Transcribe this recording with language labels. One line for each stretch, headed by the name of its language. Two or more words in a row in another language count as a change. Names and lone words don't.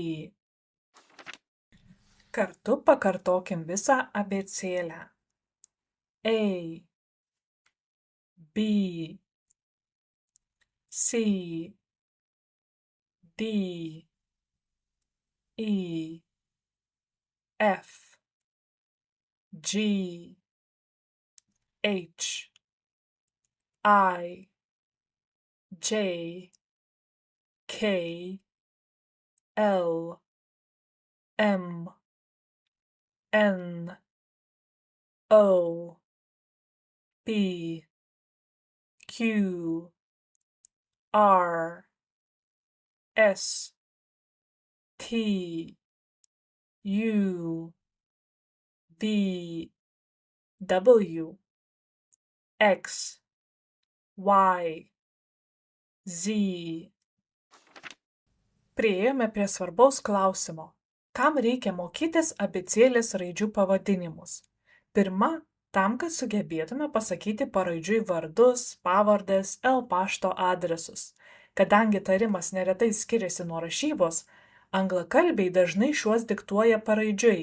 Lithuanian: Kartu pakartokim visą abėcėlę.
English: A, B, C, D, E, F, G, H, I, J, K, L, M, N, O, P, Q, R, S, T, U, V, W, X, Y, Z.
Lithuanian: Priėjome prie svarbaus klausimo. Kam reikia mokytis abėcėlės raidžių pavadinimus? Pirma, tam, kad sugebėtume pasakyti paraidžiui vardus, pavardes, pašto adresus. Kadangi tarimas neretai skiriasi nuo rašybos, anglakalbiai dažnai šiuos diktuoja paraidžiui.